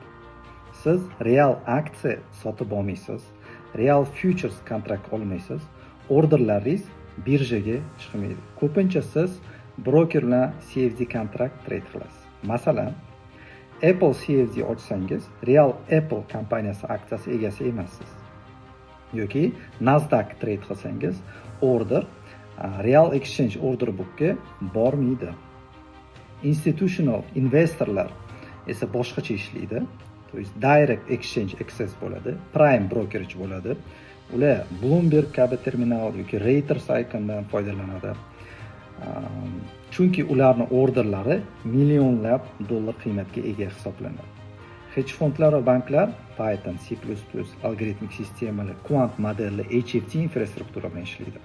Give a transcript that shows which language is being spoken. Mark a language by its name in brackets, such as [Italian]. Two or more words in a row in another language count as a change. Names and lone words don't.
[Uzbek] Siz real aksiya sotib olmaysiz, real futures kontrakt olmaysiz, orderlaringiz birjaga chiqmaydi. Ko'pincha siz broker bilan CFD kontrakt trade qilasiz. Masalan, Apple CFD ochsangiz, real Apple kompaniyasi aksiyasi egasi emassiz. Yoki Nasdaq trade qilsangiz, order [English] real exchange order bookga [Uzbek] bormaydi. Institutional investorlar esa boshqacha ishlaydi. [Russian] то есть [English] direct exchange access [Uzbek] bo'ladi, [English] prime brokerage [Uzbek] bo'ladi. Ular Bloomberg kabi terminal yoki Reuters icondan foydalanadi. Chunki ularning orderlari millionlab dollar qiymatga ega hisoblanadi. Hedge fondlar va banklar Python, C++, algoritmik sistemalar, kvant modelli, HFT infrastruktura bilan ishlaydi.